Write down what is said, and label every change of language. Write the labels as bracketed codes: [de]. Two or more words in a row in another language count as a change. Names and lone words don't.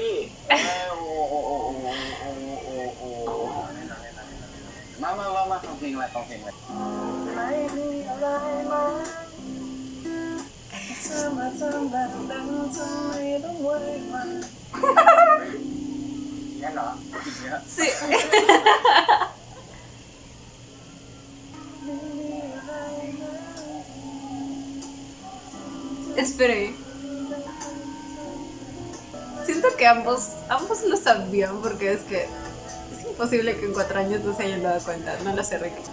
[th] โอ้โอ้โอ้โอ้โอ้โอ้โอ้มาฟังเพลงอะไรฟังเพลงอะไรไม่มีอะไรมาเธอมาทำแบบนั้นทำไมต้องไว้มันงั้นเหรออีกเนี้ย [es] Sí. Espere. Siento que ambos lo sabían porque es que es imposible que en 4 años no se hayan dado cuenta, no lo sé, Ricky.